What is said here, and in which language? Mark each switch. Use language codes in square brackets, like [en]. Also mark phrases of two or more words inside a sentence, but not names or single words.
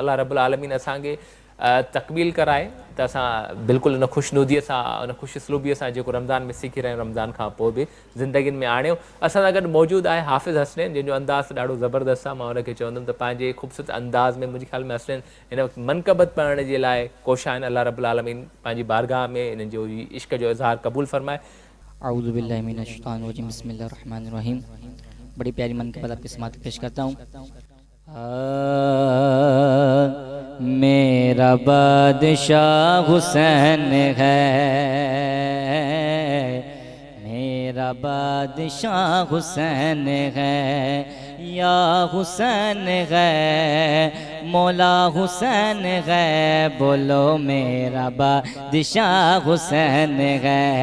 [ar] الله رب العالمين [sd] असांखे तकमील कराए त असां बिल्कुलु उन ख़ुशनुदीअ सां, उन ख़ुशसलूबीअ सां जेको रमज़ान में सिखी रहिया आहियूं रमज़ान खां पोइ बि ज़िंदगीनि में आणियूं। असां सां गॾु मौजूदु आहे हाफ़िज़ हसनैन, जंहिंजो अंदाज़ ॾाढो ज़बरदस्त आहे। मां हुनखे चवंदुमि त पंहिंजे ख़ूबसूरत अंदाज़ में मुंहिंजे ख़्याल में हसनैन हिन वक़्तु मनक़बत पढ़ण जे लाइ कोशिश आहिनि। [ar] الله رب العالمين [sd] पंहिंजी बारगाह में इन्हनि जो इश्क़ जो इज़हार क़बूल फरमाए। [ar] أعوذ بالله من الشيطان الرجيم، بسم الله الرحمن الرحيم. [ur] بڑی پیاری منقبت آپ کے سماعت پیش کرتا ہوں. میرا بادشاہ حسین ہے، میرا بادشاہ حسین ہے، یا حسین ہے، مولا حسین ہے، بولو میرا بادشاہ حسین ہے.